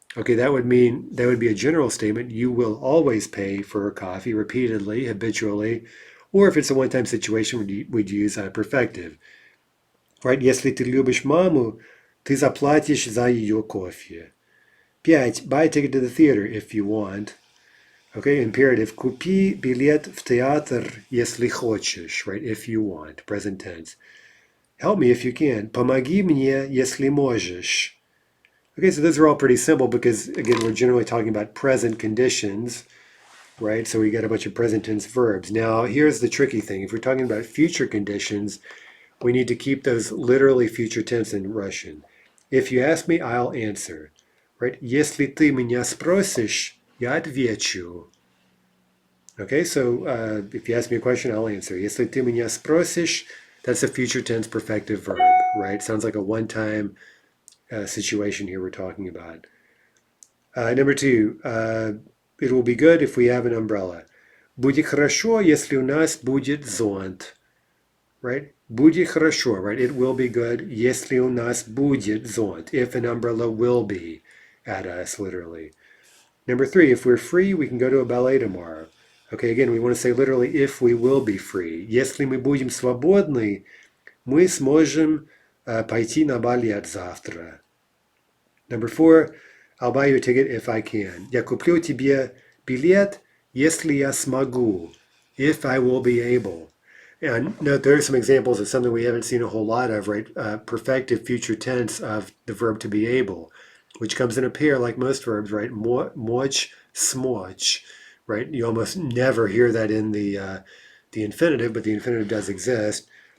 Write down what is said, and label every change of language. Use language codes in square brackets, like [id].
[en] Okay, that would be a general statement. You will always pay for her coffee repeatedly, habitually, or if it's a one-time situation, we'd use a perfective. Right? [ru] Если ты любишь маму, ты заплатишь за ее кофе. [en] 5. Buy a ticket to the theater if you want. Okay, imperative. [ru] Купи билет в театр, если хочешь. [en] Right? If you want. Present tense. Help me if you can. [ru] Помоги мне, если можешь. [en] Okay, so those are all pretty simple because, again, we're generally talking about present conditions, right? So we got a bunch of present tense verbs. Now, here's the tricky thing. If we're talking about future conditions, we need to keep those literally future tense in Russian. If you ask me, I'll answer, right? [ru] Если ты меня спросишь, я отвечу. [en] Okay, so if you ask me a question, I'll answer. [ru] Если ты меня спросишь, [en] that's a future tense perfective verb, right? Sounds like a one-time situation here we're talking about. Number two, it will be good if we have an umbrella. [ru] Будет хорошо, если у нас будет зонт. [en] Right? [ru] Будет хорошо, right? [en] It will be good, [ru] если у нас будет зонт. [en] If an umbrella will be at us, literally. Number three, if we're free, we can go to a ballet tomorrow. Okay, again, we want to say literally if we will be free. [ru] Если мы будем свободны, мы сможем пойти на балет завтра. [en] Number four, I'll buy you a ticket if I can. [ru] Я куплю тебе билет, если я смогу. [en] If I will be able. And note there are some examples of something we haven't seen a whole lot of, right? Perfective future tense of the verb to be able, which comes in a pair like most verbs, right? Moch, smoch, right? You almost never hear that in the infinitive, but the infinitive does exist.